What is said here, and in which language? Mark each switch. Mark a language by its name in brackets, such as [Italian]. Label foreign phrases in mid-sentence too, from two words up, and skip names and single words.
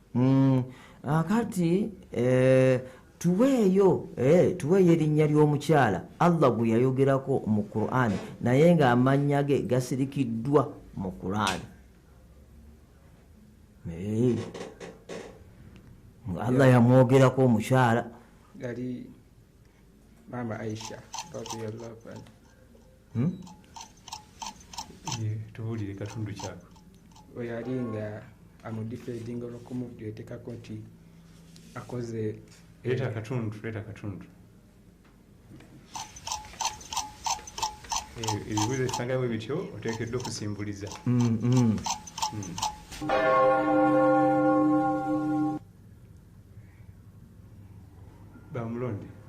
[Ganda] kati tuweeyo erinnya ly'omukyala Allah gwe yayogerako mu Qur'an naye ng'amannya ge gasirikiddwa mu Qur'an. Allah yamwogerako omukyala yali Mama Aisha [Arabic] رضي الله عنها. [Ganda] tubuulire katundu kyako we yali nga amudifeedinga olw'okumuteekako nti akoze leeta akatundu ebibuuzo ebisangawo bityo oteekeddwa okusimbuliza bamulonde